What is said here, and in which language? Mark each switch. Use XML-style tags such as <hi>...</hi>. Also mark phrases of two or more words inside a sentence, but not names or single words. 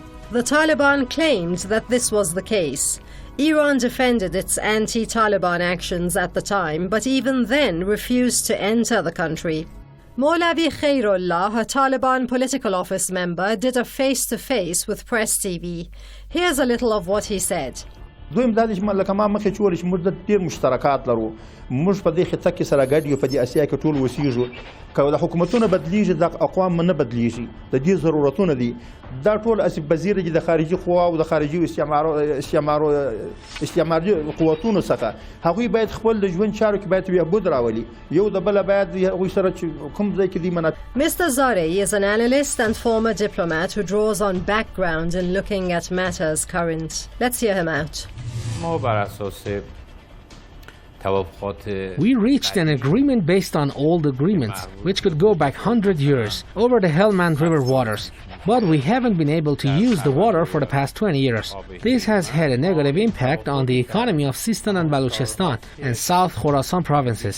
<en>The Taliban claimed that this was the case. Iran defended its anti-Taliban actions at the time, but even then refused to enter the country. Maulavi Khairullah, a Taliban political office member, did a face-to-face with Press TV. Here's a little of what he said.</en> <ps>دویم دا چې لکه ما مخې چې ویل چې موږ ډېر مشترکات لرو موږ په دې خطه کې سره ګډ یو په دې اسیا کې ټول اوسېږو که د حکومتونه بدلیږي د اقوام نه بدلیږي د دې ضرورتونه دي دا ټول اسب بزیره دي د خارجي قوا او د خارجي استعماري قوتونو څخه هغوی باید خپل د ژوند چارو کې باید بهبود راولي یو د بله باید هغوی سره چې کوم ځای کې دي</ps> <en>Mr. Zareh is an analyst and former diplomat who draws on background in looking at matters current. Let's hear him out.</en> <fa>ما بر اساس</fa> <en>We reached an agreement based on old agreements, which could go back 100 years, over the Helmand River waters. But we haven't been able to use the water for the past 20 years. This has had a negative impact on the economy of Sistan and Balochistan and South Khorasan provinces.</en>